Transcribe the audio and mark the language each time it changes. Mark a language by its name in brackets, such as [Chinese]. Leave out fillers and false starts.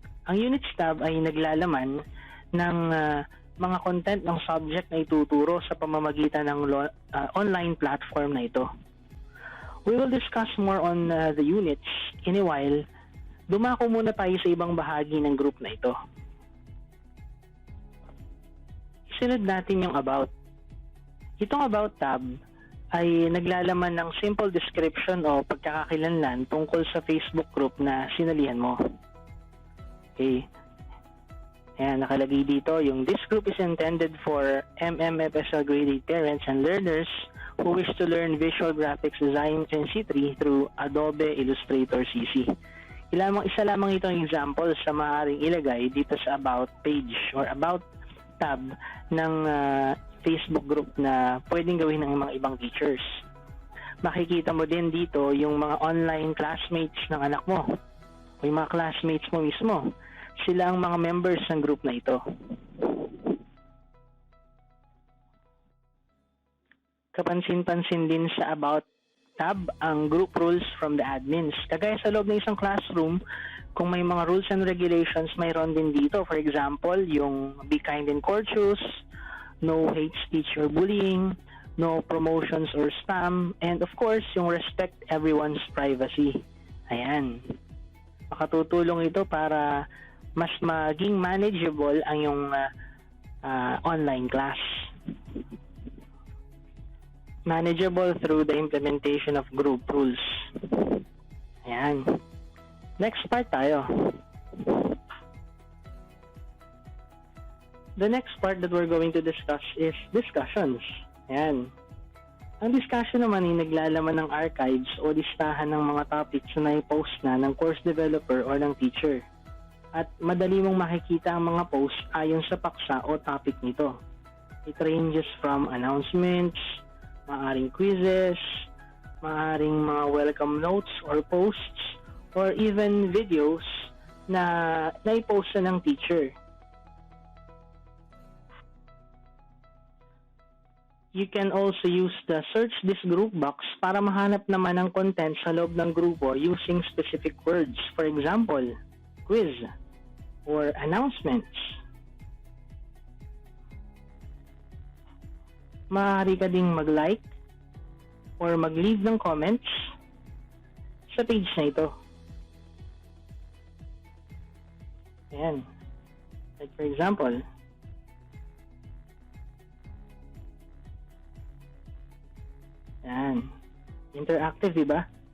[Filipino] Ang Units tab ay naglalaman ng mga content ng subject na ituturo sa pamamagitan ng online platform na ito. [English] We will discuss more on the units in a while. [Filipino] Dumako muna tayo sa ibang bahagi ng group na ito. Isunod natin yung About. Itong About tab ay naglalaman ng simple description o pagkakakilanlan tungkol sa Facebook group na sinalihan mo. Okay. Ayan, nakalagay dito yung [English] this group is intended for MMFSL grade 8 parents and learners who wish to learn visual graphics design in C3 through Adobe Illustrator CC. [Filipino] Isa lamang itong example sa maaaring ilagay dito sa About page or About tab ng Facebook group na pwedeng gawin ng mga ibang teachers. Makikita mo din dito yung mga online classmates ng anak mo o yung mga classmates mo mismo. Sila ang mga members ng group na ito. Kapansin-pansin din sa About tab ang [English] group rules from the admins. [Filipino] Kagaya sa loob ng isang classroom, kung may mga [English] rules and regulations, [Filipino] mayroon din dito. [English] For example, yung be kind and courteous, no hate speech or bullying, no promotions or spam, and of course, yung respect everyone's privacy. Ayan. [Filipino] Makatutulong ito para mas maging manageable ang yung online class. [English] Manageable through the implementation of group rules. [Filipino] Ayan. Next part tayo. [English] The next part that we're going to discuss is discussions. [Filipino] Ayan. Ang discussion naman ay naglalaman ng archives o listahan ng mga topics na nai-post na ng course developer o ng teacher. At madali mong makikita ang mga posts ayon sa paksa o topic nito. [English] It ranges from announcements, maaring quizzes, maaring mga welcome notes or posts, or even videos [Filipino] na nai-post na ng teacher. [English] You can also use the search this group box [Filipino] para mahanap naman ang content sa loob ng grupo [English] using specific words. For example, quiz or announcements. [Filipino] Maaari ka ding mag-like or mag-leave ng comments sa page na ito. Ayan. [English] Like for example, [Filipino] ayan. Interactive, diba?